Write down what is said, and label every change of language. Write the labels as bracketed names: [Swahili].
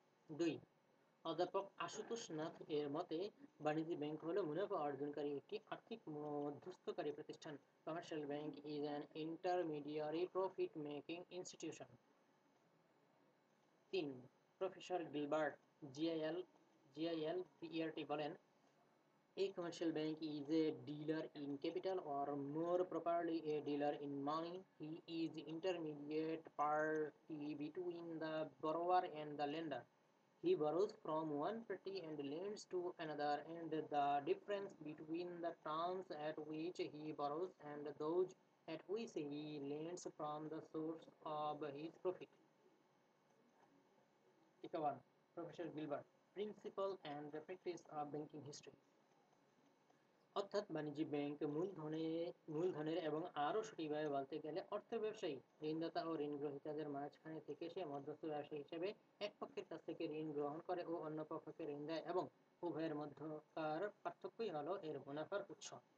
[Bangla] দুই, অধ্যাপক আশুতোষ নাথ এর মতে, বাণিজ্যিক ব্যাংক হলো মুনাফা অর্জনকারী একটি আর্থিক মধ্যস্থকারী প্রতিষ্ঠান। [English] Commercial bank is an intermediary profit making institution. [Bangla] তিন, প্রফেসর গিলবার্ট জিআইএল জিআইএল পিইআরটি বলেন, [English] A commercial bank is a dealer in capital, or more properly, a dealer in money. He is the intermediate party between the borrower and the lender. He borrows from one party and lends to another, and the difference between the terms at which he borrows and those at which he lends from the source of his profit. Professor Gilbert, Principle and the Practice of Banking History. [Bangla] অর্থাৎ বাণিজ্যিক bank মূলধনের এবং আরও সঠিকভাবে বলতে গেলে অর্থের ব্যবসায়ী, ঋণদাতা ও ঋণ গ্রহীতাদের মাঝখানে থেকে সে মধ্যস্থ ব্যবসায়ী হিসেবে এক পক্ষের কাছ থেকে ঋণ গ্রহণ করে ও অন্য পক্ষকে ঋণ দেয়, এবং উভয়ের মধ্যকার পার্থক্যই হলো এর মুনাফার উৎস।